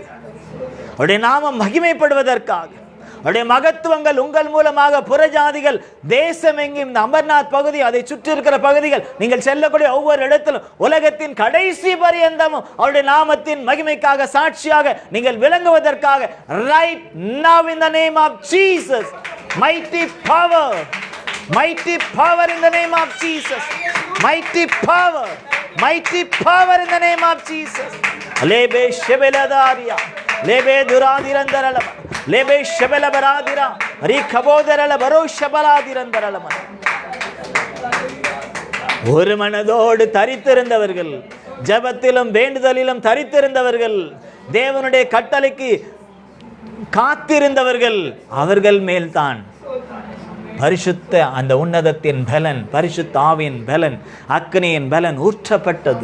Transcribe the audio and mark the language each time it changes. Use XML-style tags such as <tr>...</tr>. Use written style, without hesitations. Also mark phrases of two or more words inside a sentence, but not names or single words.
<ta>அவருடைய நாமம் மகிமைப்படுவதற்காக. அவருடைய மகத்துவங்கள் உங்கள் மூலமாக புறஜாதிகள் தேசம் எங்கும், இந்த அமர்நாத் பகுதி, அதை சுற்றி இருக்கிற பகுதிகள், நீங்கள் செல்லக்கூடிய ஒவ்வொரு இடத்திலும் உலகத்தின் கடைசி பரியந்தமும் அவருடைய நாமத்தின் மகிமைக்காக சாட்சியாக நீங்கள் விளங்குவதற்காக</ta> <en>right now in the name of Jesus Mighty power. Mighty power in the name of Jesus. Mighty power. Mighty power in the name of Jesus. Lebe shebeladaria. Lebe duradirandarala. Lebe shebelabaradira. Rikabodarala baro shabaladirandarala.</en> <ta>ஒரு மனதோடு தரித்திருந்தவர்கள், ஜெபத்திலும் வேண்டுதலிலும் தரித்திருந்தவர்கள், தேவனுடைய கட்டளைக்கு காத்திருந்தவர்கள், அவர்கள் மேல்தான் பரிசுத்த அந்த உன்னதத்தின் பலன், பரிசுத்த ஆவியின் பலன், அக்கினியின் பலன் ஊற்றப்பட்டது.</ta>